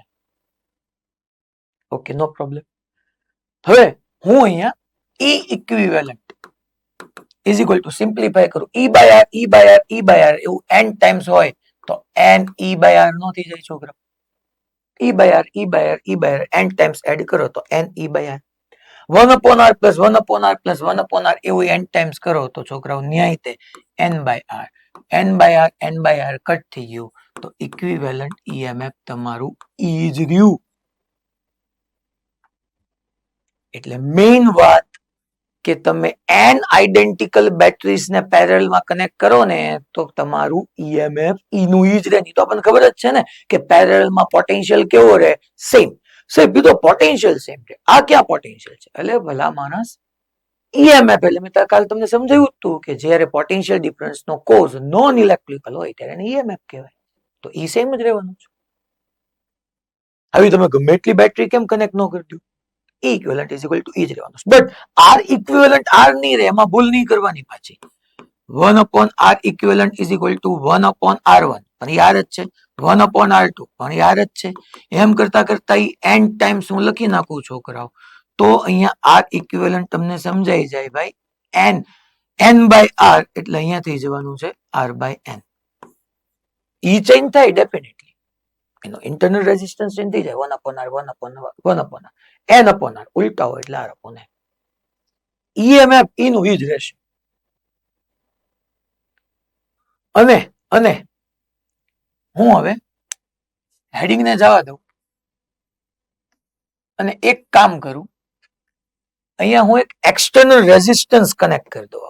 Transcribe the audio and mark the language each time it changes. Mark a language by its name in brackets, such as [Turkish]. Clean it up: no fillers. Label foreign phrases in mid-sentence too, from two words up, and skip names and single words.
[English] okay, no problem. [Gujarati] હવે હું અહીંયા E [English] equivalent is equal to simplify [Gujarati] કરું, [English] E by R, E by R, E by R, [Gujarati] એવું n ટાઈમ્સ હોય તો [English] n E by R [Gujarati] નો થઈ જાય છોકરા. [English] E by R, E by R, E by R, [Gujarati] n ટાઈમ્સ એડ કરો તો [English] n E by R. 1 upon R plus 1 upon R plus 1 upon R [Gujarati] એવું n ટાઈમ્સ કરો તો છોકરાઓ ન્યાય તે [English] n by R. n by R, n by R [Gujarati] કટ થઈ ગયું તો ઇક્વિવેલન્ટ EMF તમારું E જ રહ્યું. એટલે મેઇન વાત કે તમે n આઇડેન્ટિકલ બેટરીઝને પેરેલલમાં કનેક્ટ કરો ને તો તમારું EMF E નું ઈ જ રહે. તો આપણને ખબર જ છે ને કે પેરેલલમાં પોટેન્શિયલ કેવો રહે? સેમ. સાહેબ કીધું પોટેન્શિયલ સેમ છે, આ ક્યાં પોટેન્શિયલ છે? એટલે ભલા માણસ EMF, એટલે મેં કાલ તમને સમજાવ્યું હતું કે જ્યારે [English] potential difference [Gujarati] નો કોઝ [English] non electrical [Gujarati] હોય ત્યારે એને EMF કહેવાય. તો ઈ સેમ જ રહેવાનું છે. હવે તમે ગમે એટલી બેટરી કેમ કનેક્ટ ન કરજો, [English] E equivalent is equal to E [Gujarati] જ રહેવાનું. બટ [English] R equivalent R [Gujarati] નહીં રહે, એમાં ભૂલ નહીં કરવાની પાછી. [English] 1 upon R equivalent is equal to 1 upon R1 [Gujarati] પણ યાર જ છે, [English] 1 upon R2 [Gujarati] પણ યાર જ છે. એમ કરતા કરતા n ટાઈમ્સ હું લખી નાખું છોકરાઓ તો અહીંયા [English] R equivalent [Gujarati] તમને સમજાઈ જાય ભાઈ. [English] n by R [Gujarati] એટલે અહીંયા થઈ જવાનું છે [English] R by n. [Gujarati] ઈ ચેન્જ થાય ડેફિનેટલી, એનો [English] internal resistance [Gujarati] ચેન્જ થઈ જાય. [English] 1 upon R, 1 upon R, 1 upon R, n upon R, [Gujarati] ઉલટા હોય એટલે [English] R upon n. [Gujarati] EMF E નું ઈ જ રહેશે. અને હું હવે હેડિંગ ને જવા દઉં અને એક કામ કરું, અહીંયા હું એક [English] external resistance [Gujarati] કનેક્ટ કરી દઉં.